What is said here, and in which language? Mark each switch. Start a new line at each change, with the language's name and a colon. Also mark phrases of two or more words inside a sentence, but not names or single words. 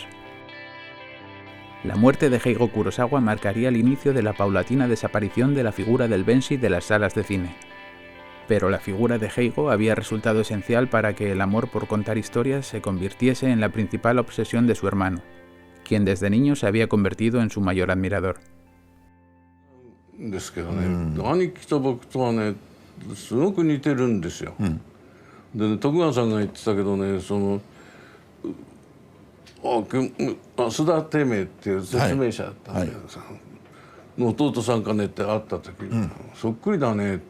Spanish: La muerte de Heigo Kurosawa marcaría el inicio de la paulatina desaparición de la figura del Banshee de las salas de cine. Pero la figura de Heigo había resultado esencial para que el amor por contar historias se convirtiese en la principal obsesión de su hermano, quien desde niño se había convertido en su mayor admirador.
Japanese: ですけどね、兄貴と僕とはねすごく似てるんですよ。でね、徳川さんが言ってたけどね、須田貞明っていう説明者だったんだけどさ、の弟さんかねって会った時、そっくりだねって。